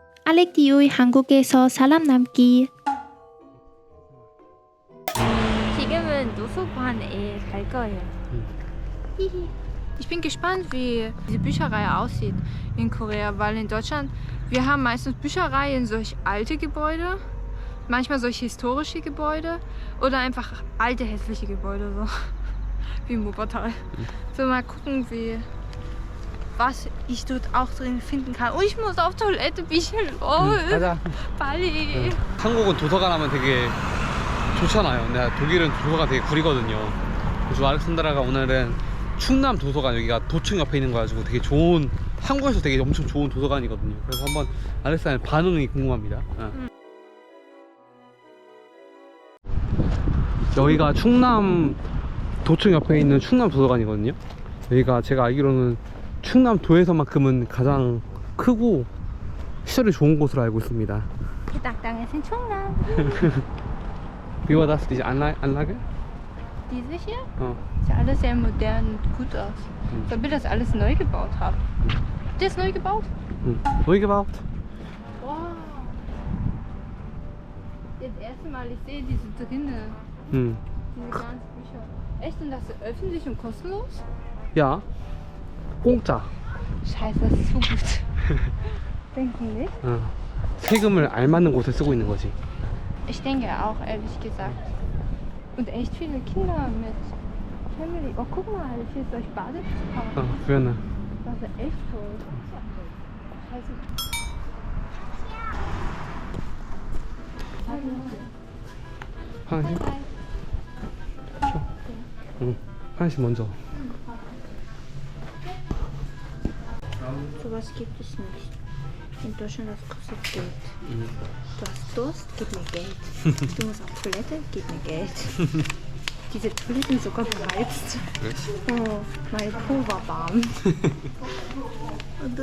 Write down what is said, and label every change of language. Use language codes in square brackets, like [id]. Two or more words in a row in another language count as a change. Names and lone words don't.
[ko] 알렉디우의 한국에서 사람 남기. 지금은 도서관에 갈 거예요. [de] Ich bin gespannt, wie diese Bücherei aussieht in Korea, weil in Deutschland, wir haben meistens Büchereien in solch alte Gebäude, manchmal solche historische Gebäude oder einfach alte hässliche Gebäude, so wie im Wuppertal. So mal gucken, was ich dort auch drin finden kann. Und ich muss auf Toilette, Bichel. Oh, [ko] 가자. 빨리. 한국은 도서관 하면 되게 좋잖아요. 근데 독일은 도서관 되게 구리거든요. 그래서 알렉산드라가 오늘은 충남 도서관, 여기가 도청 옆에 있는 거 가지고 되게 좋은, 한국에서 되게 엄청 좋은 도서관이거든요. 그래서 한번 알렉산드의 반응이 궁금합니다. 여기가 충남 도청 옆에 있는 충남 도서관이거든요. 여기가 제가 알기로는 충남도에서만큼은 가장 크고 시설이 좋은 곳으로 알고 있습니다. [de] Gedanktange sind schon lang. Wie war das, diese Anlage? Diese hier? Ja. Sieht alles sehr modern und gut aus. Weil wir das alles neu gebaut haben. Der ist neu gebaut? Neu gebaut? Wow. Das erste Mal, ich sehe diese drinnen. [ko] 응. [de] Diese ganzen Bücher. Echt? Und das ist öffentlich und kostenlos? Ja. 공짜. Scheiße, das ist so gut. Denken nicht? [ko] 세금을 알맞는 곳에 쓰고 있는 거지. [de] Ich denke auch, ehrlich gesagt. Und echt viele Kinder mit Family. Oh, guck mal, hier ist euch Badezimmer. [ko] 그러면 [de] Das ist echt toll. Scheiße. [ko] 화장실? 응. 화장실 먼저. [de] Sowas gibt es nicht. In Deutschland, das kostet Geld. Du hast Durst, gib mir Geld. Du musst auf Toilette, gib mir Geld. Diese Toiletten sind sogar beheizt. Oh, mein Po war warm. Oder?